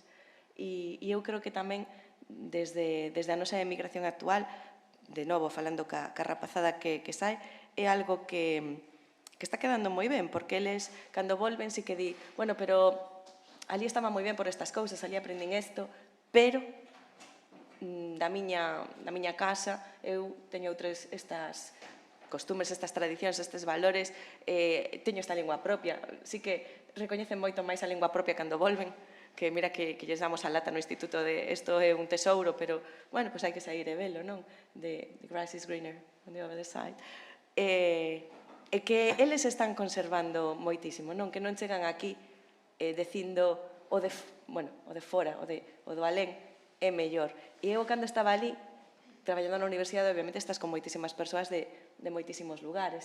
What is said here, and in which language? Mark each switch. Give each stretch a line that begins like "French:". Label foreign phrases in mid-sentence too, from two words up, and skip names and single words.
Galician: E eu creo que tamén, desde a nosa emigración actual, de novo, falando ca rapazada que sae, é algo que está quedando moi ben, porque eles, cando volven, sí que di, pero ali estaba moi ben por estas cousas, ali aprendín isto, pero da miña casa eu teño estas costumes, estas tradicións, estes valores, teño esta lingua propia. Sí que recoñecen moito máis a lingua propia cando volven, que mira que lles damos a lata no instituto de isto é un tesouro, pero, pois hai que sair e velo, non?
English: The grass is greener on the other side.
Galician: E que eles están conservando moitísimo, non? Que non chegan aquí dicindo o de fora, o do alén, é mellor. E eu, cando estaba ali, traballando na universidade, obviamente estás con moitísimas persoas de moitísimos lugares.